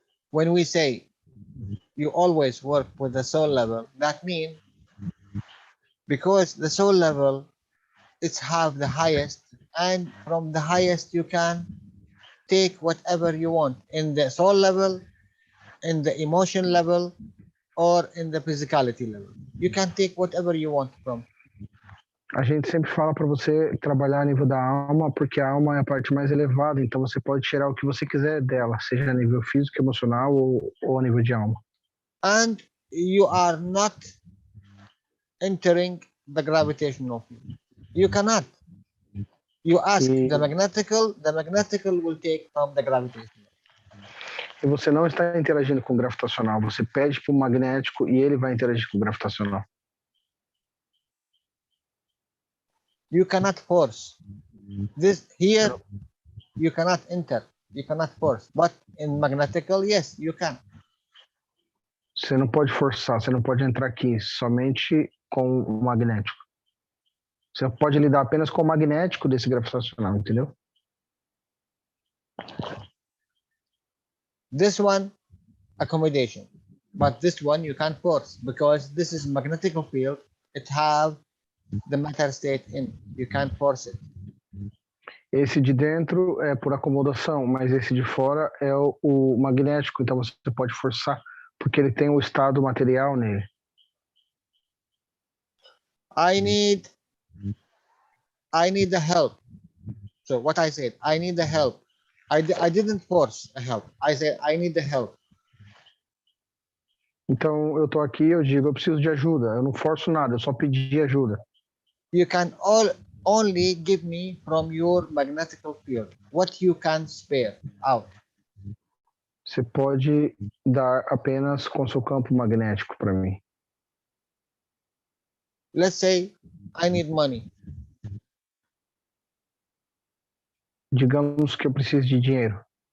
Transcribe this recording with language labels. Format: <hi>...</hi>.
<en>When we say you always work with the soul level, that means because the soul level it's have the highest, and from the highest you can take whatever you want in the soul level, in the emotion level, or in the physicality level. You can take whatever you want from.</en> <pt>A gente sempre fala para você trabalhar a nível da alma, porque a alma é a parte mais elevada, então você pode tirar o que você quiser dela, seja a nível físico, emocional ou a nível de alma.</pt> <en>And you are not entering the gravitational field. You cannot. You ask the magnetical will take from the gravitational.</en> <pt>E você não está interagindo com o gravitacional, você pede para o magnético e ele vai interagir com o gravitacional.</pt> <en>You cannot force. This here, you cannot enter. You cannot force. But in magnetical, yes, you can.</en> <pt>Você não pode forçar, você não pode entrar aqui somente com o magnético. Você pode lidar apenas com o magnético desse gravitacional, entendeu?</pt> <en>This one, accommodation. But this one you can't force because this is magnetic field. It have the matter state in. You can't force it.</en> <pt>Esse de dentro é por acomodação, mas esse de fora é o magnético, então você pode forçar, porque ele tem o estado material nele.</pt> <en>I need the help. So what I said, I need the help. I didn't force the help. I said I need the help.</en> <pt>Então eu tô aqui, eu digo, eu preciso de ajuda. Eu não forço nada, eu só pedi ajuda.</pt> <en>You can only give me from your magnetic field what you can spare out.</en> <pt>Você pode dar apenas com seu campo magnético para mim.</pt> <en>Let's say I need money.</en> <pt>Digamos que eu preciso de dinheiro.</pt>